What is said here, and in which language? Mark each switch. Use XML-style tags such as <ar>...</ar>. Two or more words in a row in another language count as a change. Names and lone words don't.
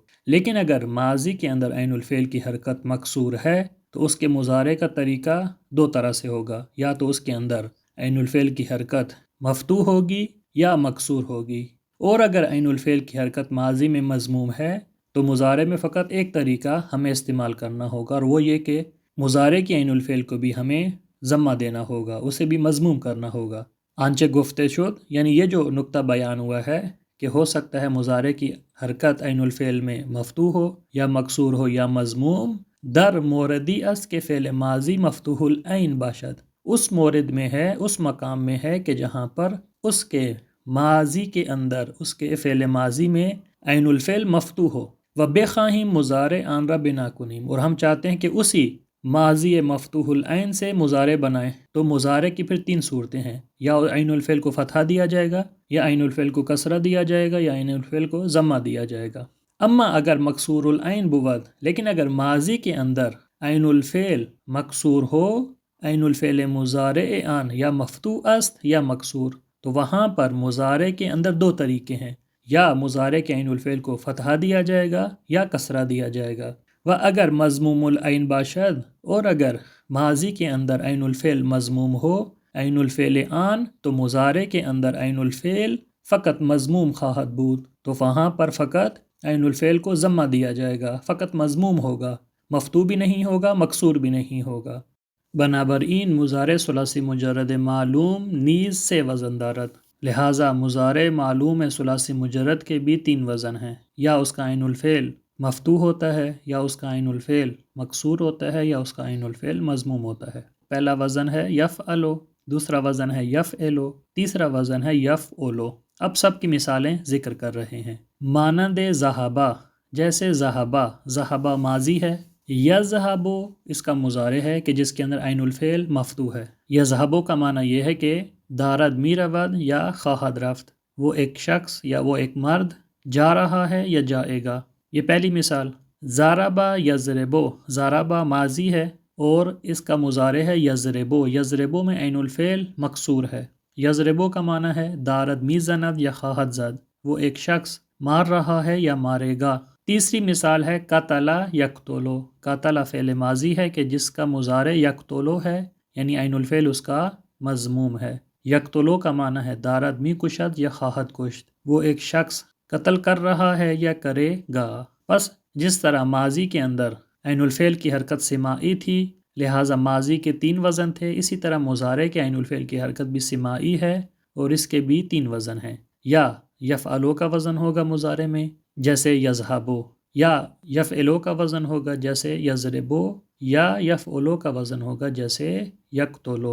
<ur>لیکن اگر ماضی کے اندر عین الفعل کی حرکت مکسور ہے تو اس کے مضارع کا طریقہ دو طرح سے ہوگا، یا تو اس کے اندر عین الفعل کی حرکت مفتوح ہوگی یا مکسور ہوگی، اور اگر عین الفعل کی حرکت ماضی میں مضموم ہے تو مضارع میں فقط ایک طریقہ ہمیں استعمال کرنا ہوگا، اور وہ یہ کہ مضارع کی عین الفعل کو بھی ہمیں ضمہ دینا ہوگا، اسے بھی مضموم کرنا ہوگا۔</ur> <fa>آنچہ گفتے شد،</fa> <ur>یعنی یہ جو نکتہ بیان ہوا ہے کہ ہو سکتا ہے مضارع کی حرکت عین الفعل میں مفتوح ہو یا مکسور ہو یا مضموم،</ur> <fa>در موردی است کہ فعل ماضی مفتوح العین باشد،</fa> <ur>اس مورد میں ہے، اس مقام میں ہے کہ جہاں پر اس کے ماضی کے اندر، اس کے فعل ماضی میں عین الفعل مفتوح ہو۔</ur> <fa>و بخواہیم مضارع آن را بنا کنیم،</fa> <ur>اور ہم چاہتے ہیں کہ اسی ماضی مفتوح العین سے مضارع بنائیں، تو مضارع کی پھر تین صورتیں ہیں، یا عین الفعل کو فتحہ دیا جائے گا، یا عین الفعل کو کسرہ دیا جائے گا، یا عین الفعل کو ضمہ دیا جائے گا۔</ur> <fa>اما اگر مکسور العین بود،</fa> <ur>لیکن اگر ماضی کے اندر</ur> <fa>عین الفعل مکسور ہو، عین الفعل مضارع آن یا مفتوح است یا مکسور،</fa> <ur>تو وہاں پر مضارع کے اندر دو طریقے ہیں، یا مضارع کے عین الفعل کو فتحہ دیا جائے گا یا کسرہ دیا جائے گا۔</ur> <fa>و اگر مضموم العین باشد،</fa> <ur>اور اگر ماضی کے اندر عین الفعل مضموم ہو،</ur> <fa>عین الفعل آن،</fa> <ur>تو مضارع کے اندر عین الفعل فقط</ur> <fa>مضموم خواہد بود،</fa> <ur>تو وہاں پر فقط عین الفعل کو ضمہ دیا جائے گا، فقط مضموم ہوگا، مفتوح بھی نہیں ہوگا، مکسور بھی نہیں ہوگا۔</ur> <fa>بنابراین مضارع ثلاثی مجرد معلوم نیز سے وزن دارد،</fa> <ur>لہٰذا مضارع معلوم ثلاثی مجرد کے بھی تین وزن ہیں، یا اس کا عین الفعل مفتوح ہوتا ہے، یا اس کا عین الفعل مکسور ہوتا ہے، یا اس کا عین الفعل مضموم ہوتا ہے۔ پہلا وزن ہے یفعلو، دوسرا وزن ہے یفعلو، تیسرا وزن ہے یفعلو۔ اب سب کی مثالیں ذکر کر رہے ہیں۔ مانند ذہبا، جیسے ذہبا، ذہبا ماضی ہے، یذہبو اس کا مضارع ہے کہ جس کے اندر عین الفعل مفتوح ہے۔ یذہبو کا معنی یہ ہے کہ</ur> <fa>دارد می رود یا خواہد رفت،</fa> <ur>وہ ایک شخص یا وہ ایک مرد جا رہا ہے یا جائے گا۔ یہ پہلی مثال۔ ضربا یضربو، ضربا ماضی ہے اور اس کا مضارع ہے یضربو، یضربو میں عین الفعل مکسور ہے۔ یضربو کا معنی ہے</ur> <fa>دارد می زند یا خواہد زد،</fa> <ur>وہ ایک شخص مار رہا ہے یا مارے گا۔ تیسری مثال ہے قتل یقتلو، قتل فعل ماضی ہے کہ جس کا مضارع یقتلو ہے، یعنی عین الفعل اس کا مضموم ہے۔ یقتلو کا معنی ہے</ur> <fa>دارد می کشد یا خواہد کشت،</fa> <ur>وہ ایک شخص قتل کر رہا ہے یا کرے گا۔ پس جس طرح ماضی کے اندر عین الفعل کی حرکت سماعی تھی، لہٰذا ماضی کے تین وزن تھے، اسی طرح مضارع کے عین الفعل کی حرکت بھی سماعی ہے اور اس کے بھی تین وزن ہیں۔ یا یفعلو کا وزن ہوگا مضارع میں جیسے یذہبو، یا یفعلو کا وزن ہوگا جیسے یضربو، یا یفعلو کا وزن ہوگا جیسے یقتلو۔</ur>